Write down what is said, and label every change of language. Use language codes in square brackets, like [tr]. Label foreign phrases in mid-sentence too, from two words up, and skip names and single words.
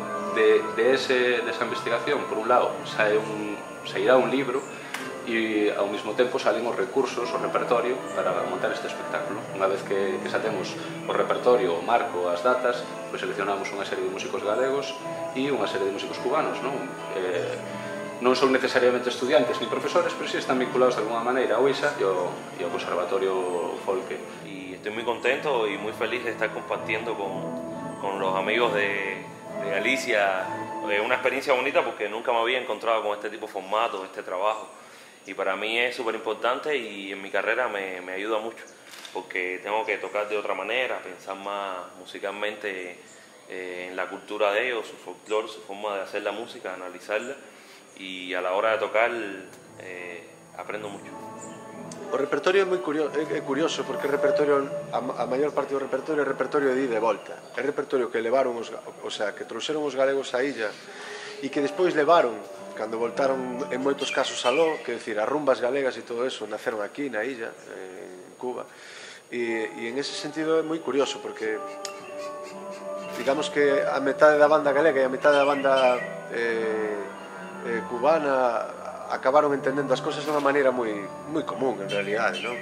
[gl] Desa investigación, por un lado, sairá un libro e ao mesmo tempo salen os recursos, o repertorio para montar este espectáculo. Unha vez que xa temos o repertorio, o marco, as datas, pois seleccionamos unha serie de músicos galegos e unha serie de músicos cubanos, non son necesariamente estudiantes [es] ni profesores, pero sí están vinculados de alguna [gl] maneira ao ISA e ao Conservatorio Folk. [es] Y estoy muy contento y muy feliz de estar compartiendo con los amigos de Galicia una experiencia bonita, porque nunca me había encontrado con este tipo de formato, este trabajo. Y para mí es súper importante y en mi carrera me ayuda mucho, porque tengo que tocar de otra manera, pensar más musicalmente en la cultura de ellos, su folclore, su forma de hacer la música, analizarla, y a la hora de tocar aprendo mucho. [gl] O repertorio é curioso, porque o repertorio, a maior parte do repertorio é repertorio de ida e volta. É repertorio que levaron que trouxeron os galegos á illa e que despois levaron, cando voltaron en moitos casos aló, [es] que decir, [gl] as rumbas galegas e [es] todo eso [gl] naceron aquí na illa, en Cuba, e [es] en ese sentido [gl] é moi curioso, porque digamos que a metade da banda galega e a metade da banda cubana acabaron entendendo as cousas de unha maneira moi común, en realidade, non?